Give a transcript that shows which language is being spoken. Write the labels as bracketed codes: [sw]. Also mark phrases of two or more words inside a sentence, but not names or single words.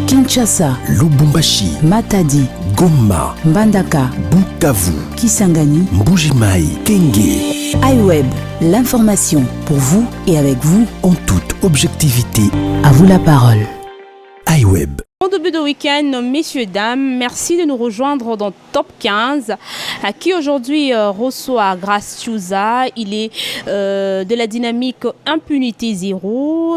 [fr] Kinshasa, Lubumbashi, Matadi, Goma, Mbandaka, Bukavu, Kisangani, Mbujimai, Kenge. iWeb, l'information pour vous et avec vous En toute objectivité, À vous la parole. iWeb. Bon début de week-end, messieurs, dames, merci de nous rejoindre dans Top 15, qui aujourd'hui reçoit Grace Chouza. Il est de la dynamique Impunité Zéro.